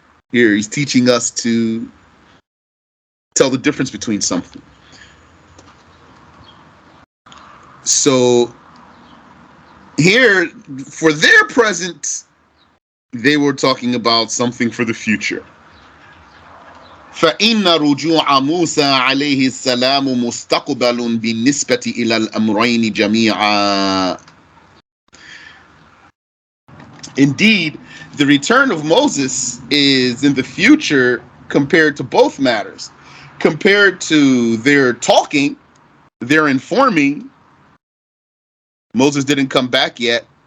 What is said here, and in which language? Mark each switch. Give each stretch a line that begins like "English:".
English: Here, he's teaching us to tell the difference between something. So here, for their present, they were talking about something for the future.
Arabic: فإن رجوع موسى عليه السلام مستقبل بالنسبة إلى الأمرين جميعا.
English: Indeed, the return of Moses is in the future compared to both matters. Compared to their talking, their informing, Moses didn't come back yet.